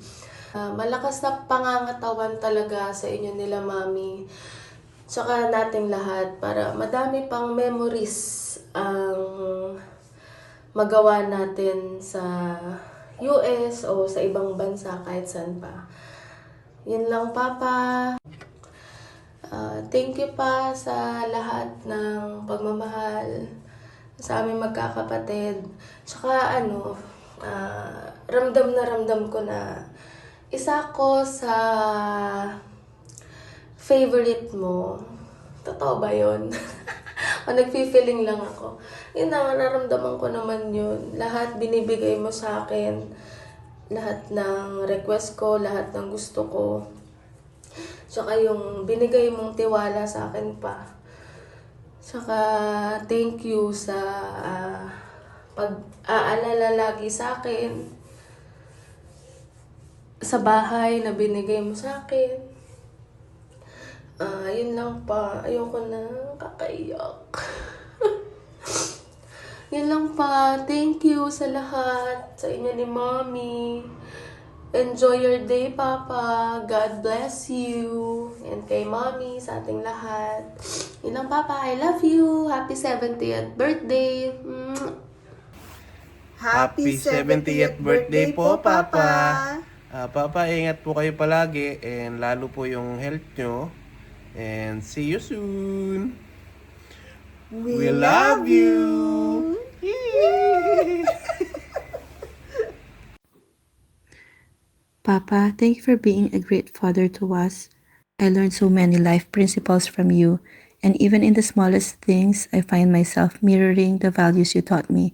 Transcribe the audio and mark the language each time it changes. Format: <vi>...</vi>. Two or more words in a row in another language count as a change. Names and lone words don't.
<tl>Malakas na pangangatawan talaga sa inyo nila, Mami. Tsaka nating lahat para madami pang memories ang magawa natin sa US o sa ibang bansa kahit saan pa. Yun lang, Papa.</tl> <en>Thank you</en> <tl>pa sa lahat ng pagmamahal sa aming magkakapatid. Tsaka ramdam na ramdam ko na isa ko sa favorite mo. Totoo ba yun? O nagfi-feeling lang ako. Yun na, nararamdaman ko naman yun. Lahat binibigay mo sa akin. Lahat ng request ko, lahat ng gusto ko. Tsaka yung binigay mong tiwala sa akin pa. Tsaka</tl> <en>thank you</en> <tl>sa pag-aalala lagi sa akin. Sa bahay na binigay mo sa akin. Yun lang pa. Ayoko na. Kakaiyak. Yun lang pa.</tl> <en>Thank you</en> <tl>sa lahat. Sa inyo ni Mommy.</tl> <en>Enjoy your day,</en> <tl>Papa.</tl> <en>God bless you.</en> <tl>And kay Mommy, sa ating lahat. Yun lang, Papa.</tl> <en>I love you. Happy 70th birthday. Happy 70th birthday po, Papa.</en> <tl>Papa, ingat po kayo palagi and lalo po yung health nyo.</tl> <en>And see you soon. We love you. Papa, thank you for being a great father to us. I learned so many life principles from you, and even in the smallest things, I find myself mirroring the values you taught me.</en>